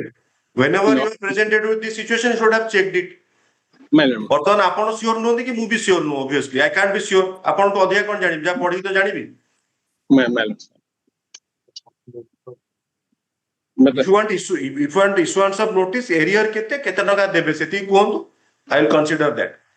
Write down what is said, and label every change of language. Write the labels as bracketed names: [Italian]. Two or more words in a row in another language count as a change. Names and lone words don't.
[English] whenever you are presented with this situation you should have checked it [Odia] ବର୍ତ୍ତମାନ ଆପଣ ସିଓର ନୁହନ୍ତି କି ମୁଁ ବି ସିଓର ନୁହଁ [English] obviously I can't be sure [Odia] ଆପଣ ତ ଅଧିକା କଣ ଜାଣିବି ଯାହା ପଢିକି ତ ଜାଣିବି [English] if you want issuance of notice arrear [Odia] କେତେ ଟଙ୍କା ଦେବେ ସେତିକି କୁହନ୍ତୁ [English] I will consider that.